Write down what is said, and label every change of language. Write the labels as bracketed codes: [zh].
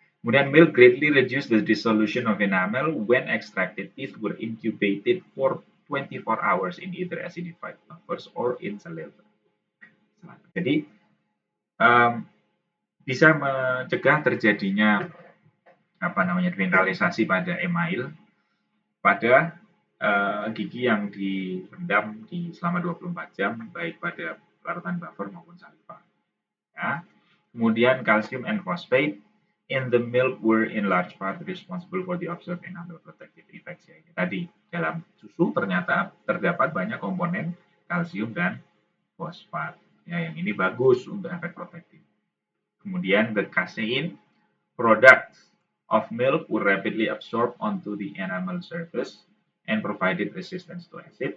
[en] Kemudian milk greatly reduce the dissolution of enamel when extracted teeth were incubated for 24 hours in either acidified buffers or in saliva. [id] Jadi bisa mencegah terjadinya mineralisasi pada email pada gigi yang direndam selama 24 jam baik pada larutan buffer maupun saliva. Ya. [en] Kemudian calcium and phosphate in the milk were in large part responsible for the observed enamel protective effects. [id] Ya, ini tadi dalam susu ternyata terdapat banyak komponen kalsium dan fosfat. Ya, yang ini bagus untuk efek protektif. [en] Kemudian the casein products of milk were rapidly absorbed onto the enamel surface and provided resistance to acid.